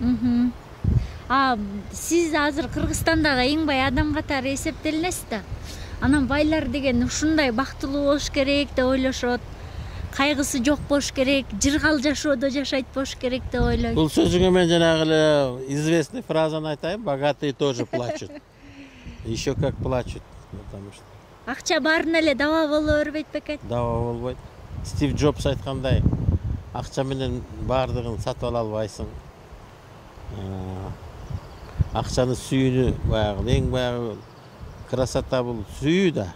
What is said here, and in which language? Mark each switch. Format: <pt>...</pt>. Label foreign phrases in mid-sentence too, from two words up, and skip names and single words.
<ky>Сиз азыр Кыргызстандагы эң бай адам катары эсептелинесиз да. Анан байлар деген ушундай бактылуу болуш керек деп ойлошот. Кайгысы жок болуш керек, жыргал жашоодо жашайт болуш керек деп ойлойт. Бул сөзүңө мен жанагы эле известный фразаны айтайын:</ky> <ru>богатые тоже плачут. Еще как плачут, потому что</ru> <ky>акча баарына эле даба боло бербейт бекен. Даба болбойт. Стив Джобс айткандай, акча менен баардыгын сатып ала албайсың. Акчанын сүйүүнү баягы эң баягы красота бул сүйүү да.</ky>